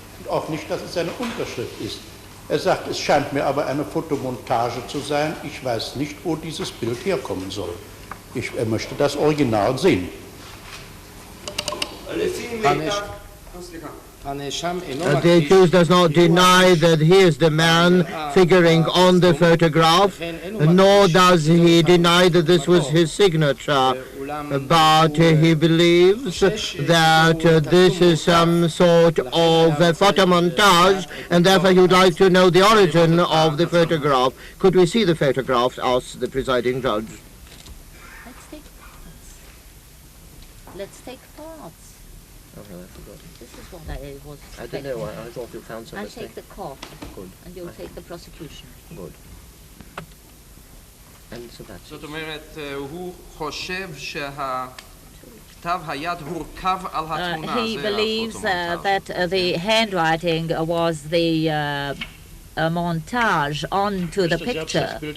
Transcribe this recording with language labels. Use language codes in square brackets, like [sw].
[de] Auch nicht, dass es eine Unterschrift ist. Sagt, es scheint mir aber eine Fotomontage zu sein. Ich weiß nicht, wo dieses Bild herkommen soll. Er möchte das Original sehen. [en] The accused does not deny that he is the man figuring on the photograph, nor does he deny that this was his signature, but he believes that this is some sort of a photomontage, and therefore he would like to know the origin of the photograph. Could we see the photograph, asks the presiding judge. Let's take parts. Oh, no, I forgot. This is what I was I don't know, I thought you found I'll something. take the court. Good. And you'll take the prosecution. Good. And Servatius. [he] זאת אומרת, הוא חושב שהכתב היד הורכב על התמונה. [en] He believes that the handwriting was the montage onto the picture.